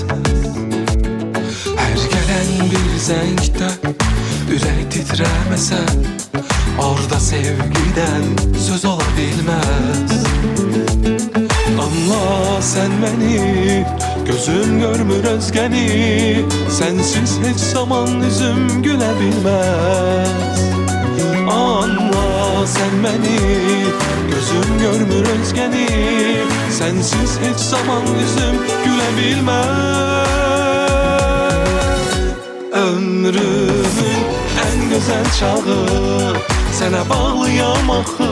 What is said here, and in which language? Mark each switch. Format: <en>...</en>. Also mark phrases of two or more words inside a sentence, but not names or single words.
<az>Hər gələn bir zəngdə ürək titrəməsə, orada sevgidən söz ola bilməz. Anla sən məni, gözüm görmür özgəni, sənsiz heç zaman üzüm gülə bilməz.</az> <tr>Anla sen beni, gözüm görmür özgeni, sensiz hiç zaman yüzüm gülebilmez. Ömrümün en güzel çağı, sana</tr> <az>bağlıyam axı.</az>